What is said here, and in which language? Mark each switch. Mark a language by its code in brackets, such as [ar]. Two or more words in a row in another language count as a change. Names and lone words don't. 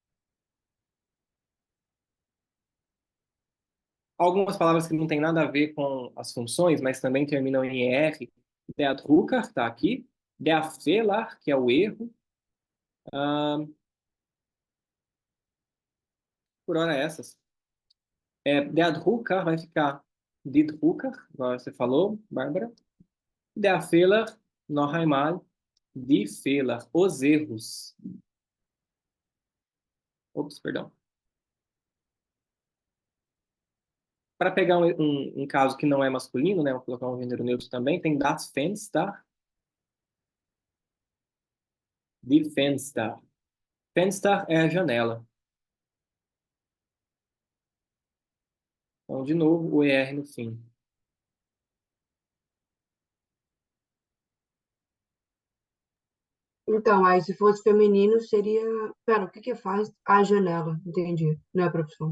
[pt] Algumas palavras que não têm nada a ver com as funções, mas também terminam em ER. [de] Der Drucker [pt] está aqui. [de] Der Fehler, [pt] que é o erro. Por hora essas. [de] Der Drucker [pt] vai ficar [de] die Drucker, [pt] igual você falou, Bárbara. [de] Der Fehler, noch einmal, die Fehler, [pt] os erros. Ops, perdão. Para pegar um caso que não é masculino, né, vou colocar um gênero neutro também, tem [de] das Fenster, die Fenster. [pt] Fenster é a janela. Então, de novo, o ER no fim. Então, aí se fosse feminino seria. Pera, o que que faz? A janela, entendi. Não é a profissão.